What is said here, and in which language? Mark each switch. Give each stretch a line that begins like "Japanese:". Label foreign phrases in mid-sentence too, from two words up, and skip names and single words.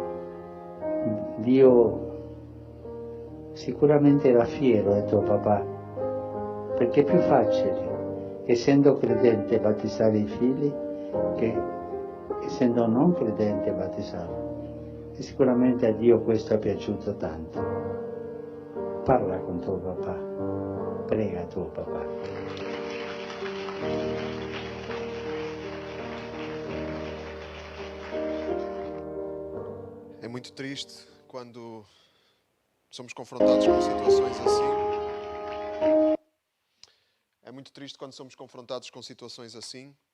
Italian: Dio sicuramente era fiero di tuo papà, perché è più facile, essendo credente, battezzare i figli che essendo non credente battezzarlo. E sicuramente a Dio questo è piaciuto tanto. Parla con tuo papà, prega tuo papà.
Portuguese: É muito triste quando somos confrontados com situações assim. É muito triste quando somos confrontados com situações assim.